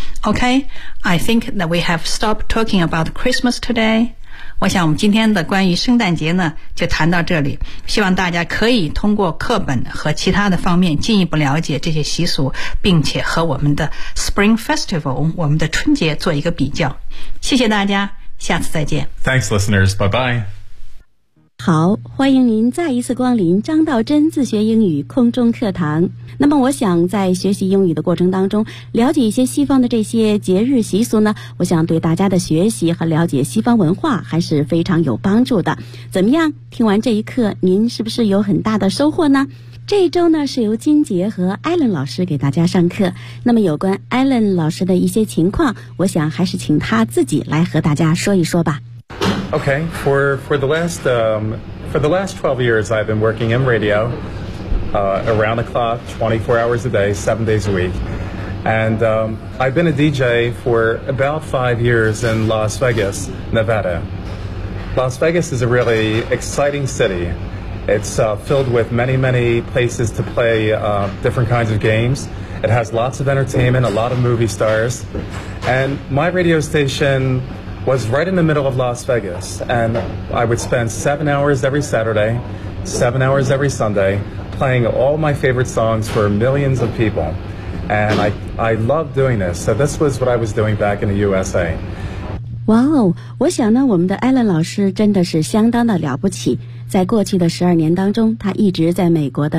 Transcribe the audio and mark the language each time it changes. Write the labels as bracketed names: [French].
[English] Okay, I think that we have stopped talking about Christmas today. [Chinese] 我想我们今天的关于圣诞节呢就谈到这里，希望大家可以通过课本和其他的方面进一步了解这些习俗，并且和我们的 Spring Festival, 我们的春节做一个比较。谢谢大家，下次再见。 [English] Thanks listeners, bye bye. [Chinese] 好，欢迎您再一次光临张道真自学英语空中课堂。那么我想在学习英语的过程当中了解一些西方的这些节日习俗呢，我想对大家的学习和了解西方文化还是非常有帮助的。怎么样，听完这一课您是不是有很大的收获呢？这一周呢是由金杰和艾伦老师给大家上课，那么有关艾伦老师的一些情况，我想还是请他自己来和大家说一说吧。 [English] Okay, for the last 12 years, I've been working in radio, around the clock, 24 hours a day, 7 days a week. And, I've been a DJ for about 5 years in Las Vegas, Nevada. Las Vegas is a really exciting city. It's, filled with many, many places to play, different kinds of games. It has lots of entertainment, a lot of movie stars. And my radio station... was right in the middle of Las Vegas, and I would spend 7 hours every Saturday, 7 hours every Sunday, playing all my favorite songs for millions of people. And I loved doing this, so this was what I was doing back in the USA. [Chinese] Wow, 我想呢，我们的 Alan 老师真的是相当的了不起。在过去的12年当中，他一直在美国的